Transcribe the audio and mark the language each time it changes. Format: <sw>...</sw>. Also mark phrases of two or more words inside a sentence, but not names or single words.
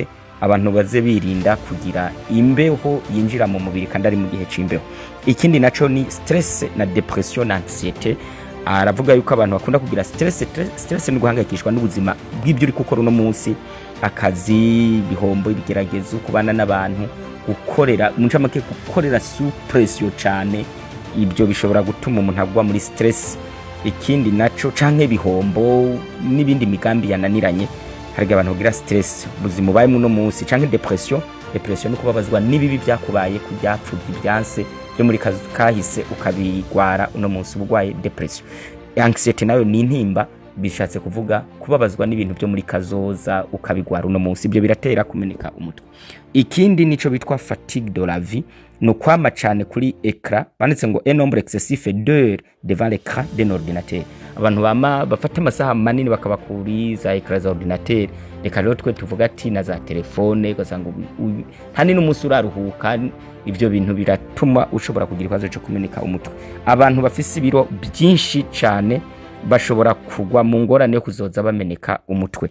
<rn>Abantu baze birinda kugira imbeho yinjira mu mubiri kandi ari mu gihe c'imbeho. Ikindi naco ni stress na depression na anxiety. Aravuga yuko abantu bakunda kugira stress no guhangayikishwa n'ubuzima bw'ibyo uri gukora no munsi, akazi, bihombo, ibigeragezo, kubana n'abantu, gukorera muncamake, gukorera</rn> <fr>sous pression</fr> <rn>cyane. Ibyo bishobora gutuma umuntu agwa muri stress. Ikindi naco canke bihombo n'ibindi migambi yananiranye, hari abantu bagira stress ubuzima bayemo no munsi, canke depression no kubabazwa n'ibibi byakubaye kubyapfubye byanse byo muri kahise ukabigwara uno munsi ubugwaye depression. Anxiety nayo ni intimba, bishatse kuvuga kubabazwa n'ibintu byo muri kazoza ukabigwara uno munsi. Ibyo biratera kumeneka umutwe. Ikindi nico bitwa</rn> <fr>fatigue de la vie,</fr> <rn>no kwama cyane kuri écran. Banditse ngo</rn> <fr>un nombre excessif d'heures devant l'écran d'un ordinateur.</fr> <rn>Abantu bafata amasaha manini bakabakuri za écran za ordinateur. Reka rero twe tuvuga ati na za telefone ugasanga hani n'umunsi uraruhuka. Ibyo bintu biratuma ushobora kugira ikibazo cyo kumeneka umutwe. Abantu bafise ibiro byinshi cyane bashobora kugwa mu ngorane yo kuzoza bameneka umutwe.</rn>